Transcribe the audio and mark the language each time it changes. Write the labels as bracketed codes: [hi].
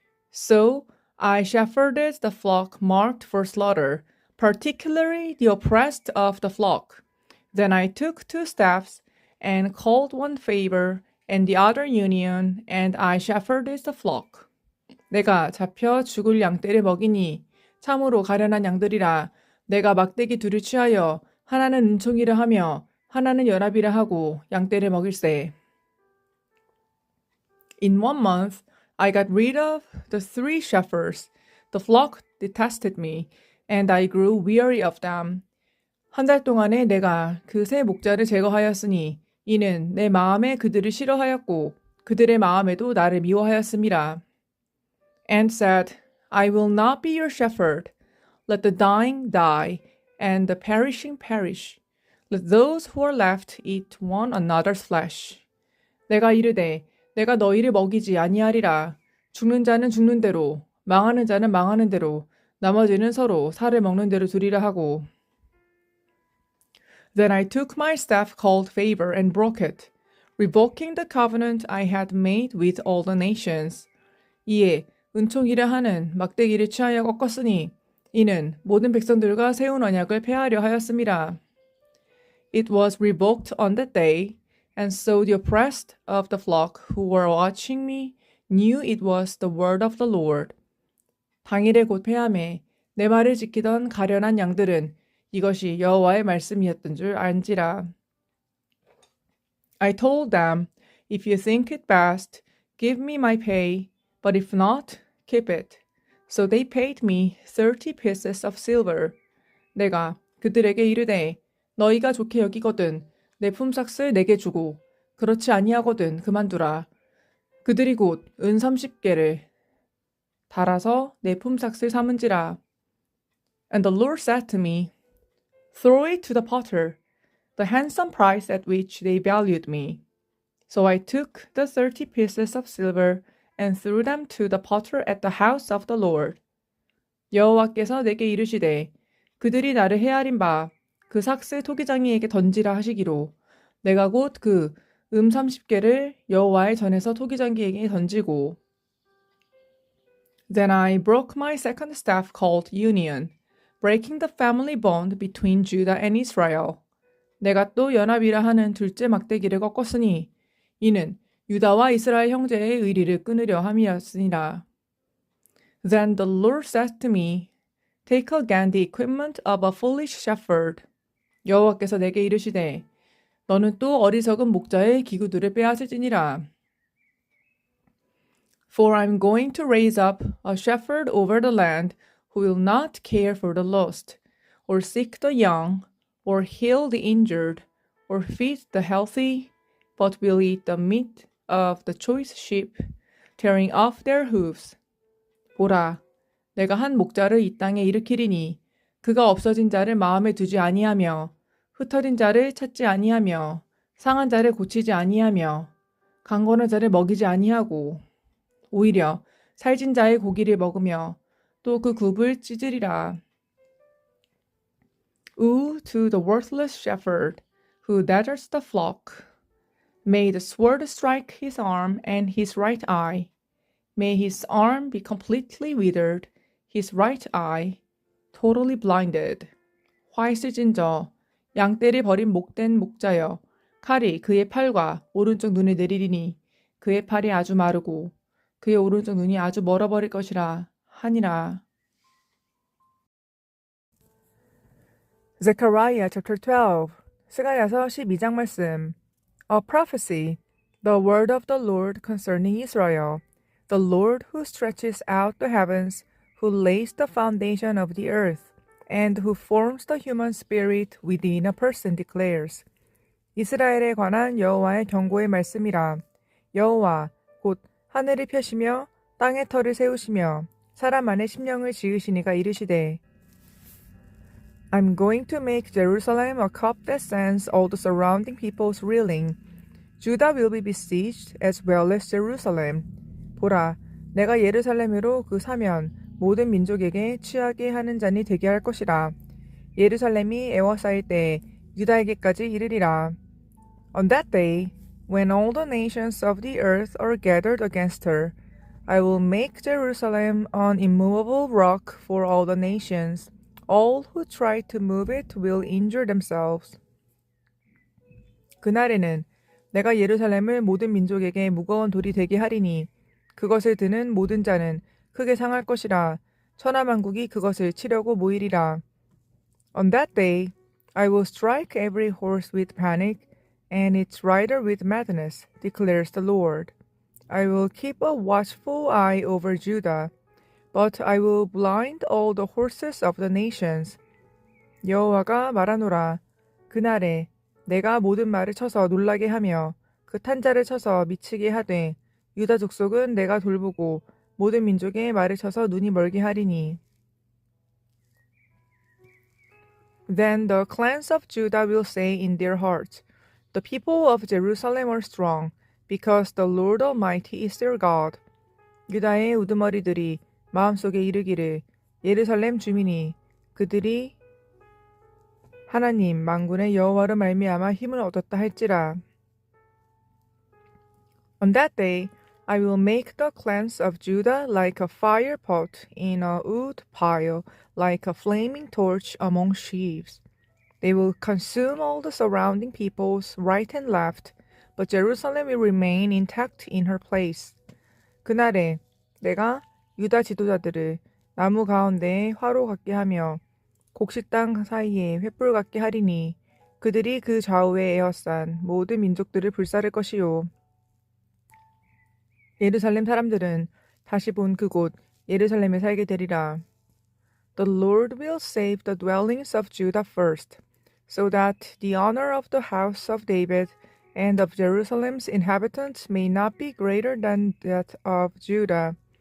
[en] So I shepherded the flock marked for slaughter, particularly the oppressed of the flock. Then I took two staffs and called one favor and the other union, and I shepherded the flock. [ko] 내가 잡혀 죽을 양떼를 먹이니 참으로 가련한 양들이라. 내가 막대기 둘을 취하여 하나는 은총이라 하며 하나는 연합이라 하고 양떼를 먹일세. [en] In 1 month I got rid of the 3 shepherds. The flock detested me, and I grew weary of them. [ko] 한 달 동안에 내가 그 세 목자를 제거하였으니 이는 내 마음에 그들을 싫어하였고 그들의 마음에도 나를 미워하였음이라. [en] And said, I will not be your shepherd. Let the dying die, and the perishing perish. Let those who are left eat one another's flesh. [ko] 내가 이르되 내가 너희를 먹이지 아니하리라. 죽는 자는 죽는 대로, 망하는 자는 망하는 대로, 나머지는 서로 살을 먹는 대로 두리라 하고. [en] Then I took my staff called favor and broke it, revoking the covenant I had made with all the nations. [ko] 이에 은총이라 하는 막대기를 취하여 꺾었으니 이는 모든 백성들과 세운 언약을 폐하려 하였음이라. [en] It was revoked on that day, and so the oppressed of the flock who were watching me knew it was the word of the Lord. [ko] 당일에 곧 폐함에 내 말을 지키던 가련한 양들은 이것이 여호와의 말씀이었던 줄 안지라. [en] I told them, if you think it best, give me my pay, but if not, keep it. So they paid me 30 pieces of silver. [ko] 내가 그들에게 이르되 너희가 좋게 여기거든 내 품삯을 내게 주고 그렇지 아니하거든 그만두라. 그들이 곧 은 30개를 달아서 내 품삯을 삼은지라. [en] And the Lord said to me, Throw it to the potter, the handsome price at which they valued me. So I took the 30 pieces of silver and threw them to the potter at the house of the Lord. [ko] 여호와께서 내게 이르시되 그들이 나를 헤아린 바 그 삭스 토기장이에게 던지라 하시기로 내가 곧 그 30개를 여호와의 전에서 토기장이에게 던지고 [en] Then I broke my second staff called union, breaking the family bond between Judah and Israel. [ko] 내가 또 연합이라 하는 둘째 막대기를 꺾었으니 이는 유다와 이스라엘 형제의 의리를 끊으려 함이었으니라. [en] Then the Lord said to me, Take again the equipment of a foolish shepherd. [ko] 여호와께서 내게 이르시되 너는 또 어리석은 목자의 기구들을 빼앗을지니라. [en] For I am going to raise up a shepherd over the land who will not care for the lost, or seek the young, or heal the injured, or feed the healthy, but will eat the meat of the choice sheep, tearing off their hooves. [ko] 보라, 내가 한 목자를 이 땅에 일으키리니 그가 없어진 자를 마음에 두지 아니하며 흩어진 자를 찾지 아니하며 상한 자를 고치지 아니하며 강건한 자를 먹이지 아니하고 오히려 살진 자의 고기를 먹으며 또 그 굽을 찢으리라. [en] Woe to the worthless shepherd who deserts the flock. May the sword strike his arm and his right eye. May his arm be completely withered, his right eye totally blinded. [ko] 화 있으신 저 양떼를 버린 목된 목자여 칼이 그의 팔과 오른쪽 눈을 내리리니 그의 팔이 아주 마르고 그의 오른쪽 눈이 아주 멀어버릴 것이라 하니라. [en] Zechariah chapter 12 [ko] 스가랴서 12장 말씀 [en] A prophecy, the word of the Lord concerning Israel, the Lord who stretches out the heavens, who lays the foundation of the earth, and who forms the human spirit within a person declares. [ko] 이스라엘에 관한 여호와의 경고의 말씀이라. 여호와 곧 하늘을 펴시며 땅의 터를 세우시며 사람 안에 심령을 지으시니가 이르시되 [en] I'm going to make Jerusalem a cup that sends all the surrounding peoples reeling. Judah will be besieged as well as Jerusalem. [ko] 보라, 내가 예루살렘으로 그 사면 모든 민족에게 취하게 하는 잔이 되게 할 것이라. 예루살렘이 애워싸일 때에 유다에게까지 이르리라. [en] On that day, when all the nations of the earth are gathered against her, I will make Jerusalem an immovable rock for all the nations. All who try to move it will injure themselves. [ko] 그날에는 내가 예루살렘을 모든 민족에게 무거운 돌이 되게 하리니 그것을 드는 모든 자는 크게 상할 것이라. 천하만국이 그것을 치려고 모이리라. [en] On that day, I will strike every horse with panic and its rider with madness, declares the Lord. I will keep a watchful eye over Judah, but I will blind all the horses of the nations. [ko] 여호와가 말하노라. 그날에 내가 모든 말을 쳐서 놀라게 하며 그 탄자를 쳐서 미치게 하되 유다 족속은 내가 돌보고 모든 민족의 말을 쳐서 눈이 멀게 하리니. [en] Then the clans of Judah will say in their hearts, The people of Jerusalem are strong, because the Lord Almighty is their God. [ko] 유다의 우두머리들이 마음속에 이르기를 예루살렘 주민이 그들이 하나님 만군의 여호와로 말미암아 힘을 얻었다 할지라. [en] On that day, I will make the clans of Judah like a fire pot in a wood pile, like a flaming torch among sheaves. They will consume all the surrounding peoples right and left, but Jerusalem will remain intact in her place. [ko] 그날에 내가 유다 지도자들을 나무 가운데에 화로 같게 하며 곡식당 사이에 횃불 같게 하리니 그들이 그 좌우에 에워싼 모든 민족들을 불사를 것이요. 예루살렘 사람들은 다시 본 그곳 예루살렘에 살게 되리라. [en] The Lord will save the dwellings of Judah first, so that the honor of the house of David and of Jerusalem's inhabitants may not be greater than that of Judah.